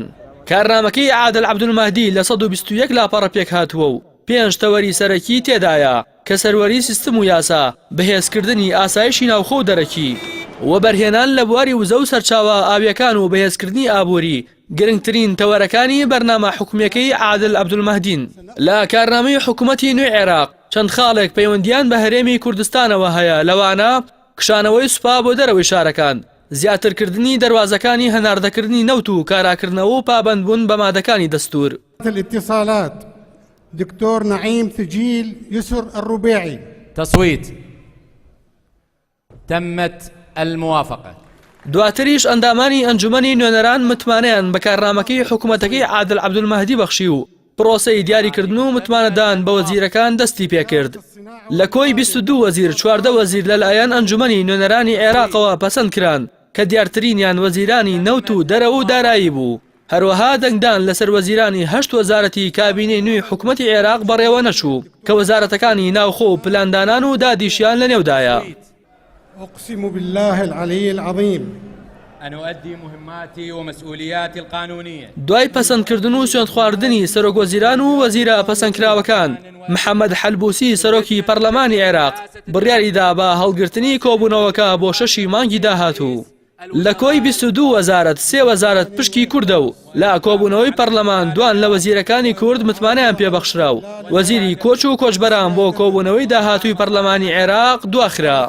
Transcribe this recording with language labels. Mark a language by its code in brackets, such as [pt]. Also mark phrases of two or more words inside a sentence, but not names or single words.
[ckb] کارنامەکەی عادل عەبدولمەهدی لە 121 لاپەڕە پێک هاتووە و 5 تەوەری سەرەکی تێدایە کە سەروەری سیستم و یاسا بەهێزکردنی ئاسایشی ناوخۆ و دەرەکی و بەرهێنان لە بواری وزە و سەرچاوە ئاویەکان و بەهێزکردنی ئابووری گرنگترین تەوەرەکانی بەرنامە حکوومیەکەی عادل عەبدولمەهدین. لە کارنامەی حکوومەتی نوێی عێراق چەند خاڵێک پەیوەندیان بە هەرێمی کوردستانەوە هەیە لەوانە کشانەوەی سوپا بۆ دەرەوەی شارەکان زیاترکردنی دەواازەکانی هەناردەکردنی نەوت و کاراکردنەوە و پابەندبوون بە مادەکانی دەستور. [ar] الاتصالات دكتور نعيم ثجيل يسر الربيعي. تصويت. تمت الموافقة. [ckb] دواتریش ئەندامانی ئەنجومەنی نوێنەران متمانەیان بە کارنامەکەی حکوومەتەکەی عادل عەبدولمەهدی بەخشی و پرۆسەی دیاریکردن و متمانەدان بە وەزیرەکان دەستی پێکرد. لە کۆی 22 وەزیر 14 وەزیر لەلایەن ئەنجومەنی نوێنەرانی عێراقەوە پەسەند کران کە دیارترینیان وەزیرانی نەوت و دەرەوە و دارایی بوو. هەروەها دەنگدان لەسەر وەزیرانی 8 وەزارەتی کابینەی نوێی حکوومەتی عێراق بەڕێوە نەچوو کە وەزارەتەکانی ناوخۆ و پلاندانان و دادیشیان لەنێودایە. [ar] أقسم بالله العلي العظيم أن أؤدي مهماتي ومسؤولياتي القانونية. [ckb] دوای پەسەندکردن و سوێند خواردنی سەرۆک وەزیران و وەزیرە پەسەندکراوەکان محەممەد حەلبوسی سەرۆکی پەرلەمانی عێراق بڕیاریدا بە هەڵگرتنی کۆبوونەوەکە بۆ 6 مانگی داهاتوو. لە کۆی 22 وەزارەت 3 وەزارەت پشکی کوردە و لا کۆبوونەوەی پەرلەمان دوان لە وەزیرەکانی کورد متمانەیان پێبەخشرا و وەزیری کۆچ و کۆچبەران بۆ کۆبوونەوەی داهاتووی پەرلەمانی عێراق دواخرا.